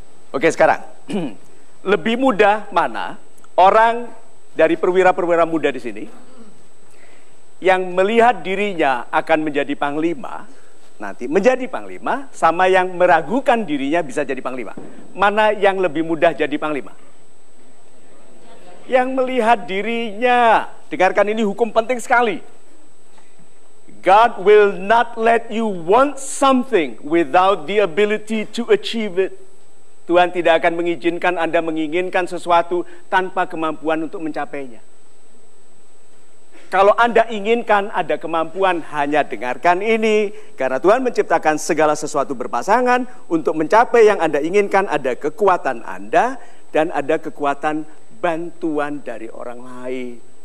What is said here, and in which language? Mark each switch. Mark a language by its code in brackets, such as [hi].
[id] Oke, sekarang lebih mudah mana orang dari perwira-perwira muda di sini yang melihat dirinya akan menjadi panglima, nanti menjadi panglima, sama yang meragukan dirinya bisa jadi panglima. Mana yang lebih mudah jadi panglima? Yang melihat dirinya. Dengarkan, ini hukum penting sekali. [en] God will not let you want something without the ability to achieve it. [id] Tuhan tidak akan mengizinkan Anda menginginkan sesuatu tanpa kemampuan untuk mencapainya. Kalau Anda inginkan ada kemampuan, hanya dengarkan ini. Karena Tuhan menciptakan segala sesuatu berpasangan. Untuk mencapai yang Anda inginkan, ada kekuatan Anda dan ada kekuatan bantuan dari orang lain.